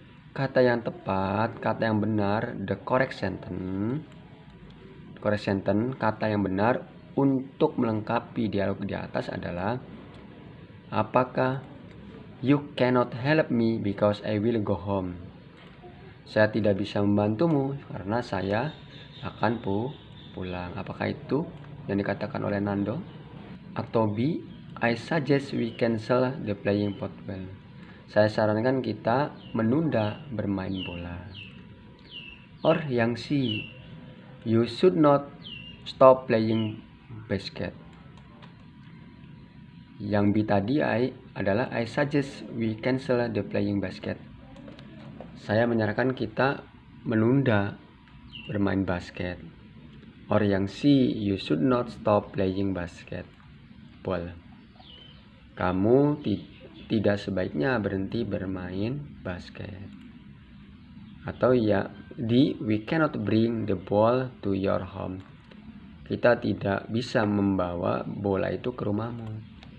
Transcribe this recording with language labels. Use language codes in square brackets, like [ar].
[id] Kata yang tepat, kata yang benar, [en] the correct sentence, [id] kata yang benar untuk melengkapi dialog di atas adalah, apakah [en] you cannot help me because I will go home. [id] Saya tidak bisa membantumu karena saya akan pulang. Apakah itu yang dikatakan oleh Nando? [en] Atau B, I suggest we cancel the playing football. [id] Saya sarankan kita menunda bermain bola. [en] Or yang C, you should not stop playing basket. [id] Yang B tadi adalah [en] I suggest we cancel the playing basket. [id] Saya menyarankan kita menunda bermain basket. [en] Or yang C, you should not stop playing basketball. [id] Kamu tidak sebaiknya berhenti bermain basket. [en] Atau ya D, we cannot bring the ball to your home. [id] Kita tidak bisa membawa bola itu ke rumahmu.